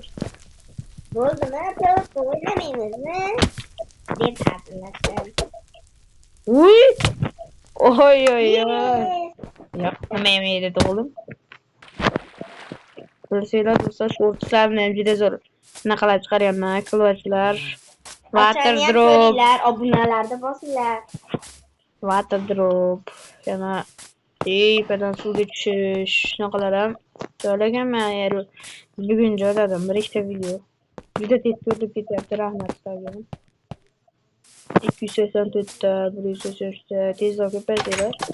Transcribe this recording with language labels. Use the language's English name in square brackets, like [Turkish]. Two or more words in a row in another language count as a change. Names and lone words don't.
[Uzbek] Bo'ldimi? To'p o'ynamaymizmi? Deb hazillashdim. Uy. Oy. Yoqmaydi o'g'lim. Bilsanglar do'stlar, shortlarni ham juda zo'r bunaqalar chiqaryapman. Klotchlar, [English] water drop, [Uzbek] obunalarda bosinglar. [English] water drop, [Uzbek] yana tepadan suvga tushish, shunaqalar ham joylaganman. Bugun joyladim bir ikkita video. Juda tez ko'rib ketyapti, rahmat sizlarga. 284 ta, 183 ta, tezroq ko'paytiringlar.